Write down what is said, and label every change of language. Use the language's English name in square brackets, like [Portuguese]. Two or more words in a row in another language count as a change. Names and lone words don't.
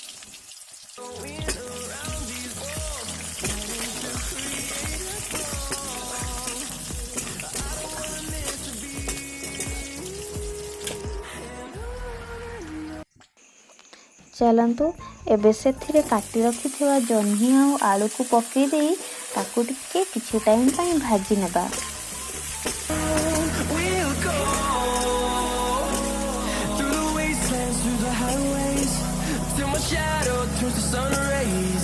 [Odia] ଚଳନ୍ତୁ ଏବେ ସେଥିରେ କାଟି ରଖିଥିବା ଜନ୍ହି ଆ ଆଳୁ କୋ ପକେ ଦେଇ ତାକୁ ଟିକେ କିଛି ଟାଇମ ପଏ ଭାଜି ନେବା। [English] We'll go through the wastelands, through the highways, till my shadow turns to sun rays.